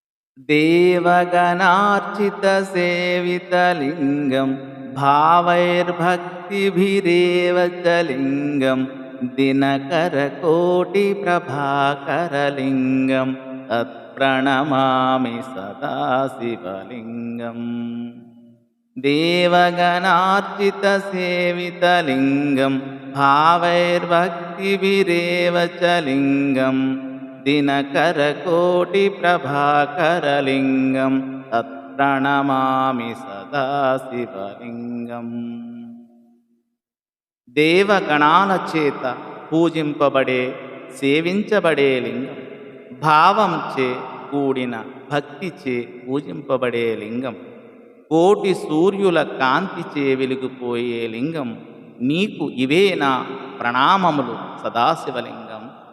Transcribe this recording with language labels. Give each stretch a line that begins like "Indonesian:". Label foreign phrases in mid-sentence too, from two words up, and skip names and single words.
Sanskrit: देवगणार्चितसेवितलिङ्गं भावैर्भक्तिभिरेव च लिङ्गं दिनकरकोटिप्रभाकरलिङ्गं तत्प्रणमामि सदा शिवलिङ्गम् देवगणार्चितसेवितलिङ्गं भावैर्भक्तिभिरेव च लिङ्गं दिनकरकोटिप्रभाकरलिङ्गं तत्प्रणमामि सदा शिवलिङ्गम्
Telugu: దేవగణాల చేత పూజింపబడే సేవించబడే లింగం, భావంచే కూడిన భక్తిచే పూజింపబడే లింగం, కోటి సూర్యుల కాంతిచే వెలిగిపోయే లింగం, నీకు ఇవే నా ప్రణామములు సదాశివలింగం.